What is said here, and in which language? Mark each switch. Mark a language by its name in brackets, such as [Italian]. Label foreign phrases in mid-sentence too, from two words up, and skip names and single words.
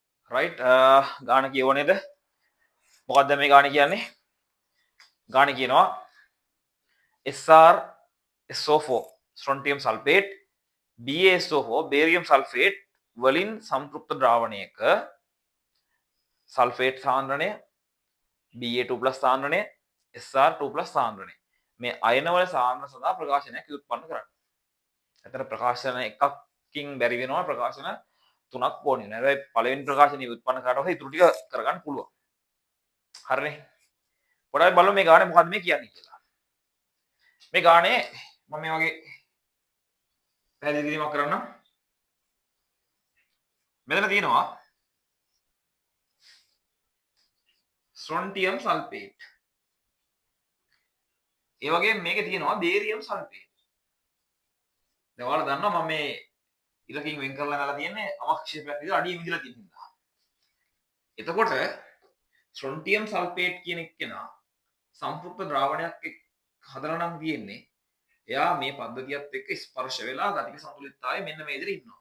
[Sinhala] right ගාන කියව නේද මොකක්ද මේ ගාන කියන්නේ ගාන කියනවා SrSO4 [English] strontium sulfate [Sinhala] BaSO4 [English] barium sulfate [Sinhala] වලින් සම්ප්‍රයුක්ත ද්‍රාවණයක සල්ෆේට් සාන්ද්‍රණය Ba2+ සාන්ද්‍රණය Sr2+ සාන්ද්‍රණය මේ අයන වල සාන්ද්‍රණ සඳහා ප්‍රකාශනයක් උත්පන්න කරන්න. එතන ප්‍රකාශන එකකින් බැරි වෙනවා ප්‍රකාශන තුනක් ඕනේ. හැබැයි පළවෙනි ප්‍රකාශනය උත්පන්න කරලා ඉතුරු ටික කරගන්න පුළුවන්. හරිනේ. පොඩ්ඩක් බලමු මේ ගානේ මොකද්ද මේ කියන්නේ කියලා. මේ ගානේ මම මේ වගේ පැහැදිලි කිරීමක් කරන්නම්. මෙතන තියෙනවා [English] strontium sulfate. [Sinhala] ඒ වගේම මේකේ තියෙනවා [English] barium sulfate. [Sinhala] දැන් ඔයාලා දන්නවා මම මේ ඉලකින් වෙන් කරලා නාලා තියෙන්නේ අවක්ෂේපයක් විදිහට අඩිය විදිහලා තියෙන හින්දා. එතකොට [English] strontium sulfate [Sinhala] කියන එක්කෙනා සම්ප්‍රයුක්ත ද්‍රාවණයක් හදලා නම් තියෙන්නේ. එයා මේ පද්ධතියත් එක්ක ස්පර්ශ වෙලා ගතික සමතුලිතතාවය මෙන්න මේ විදිහට ඉන්නවා.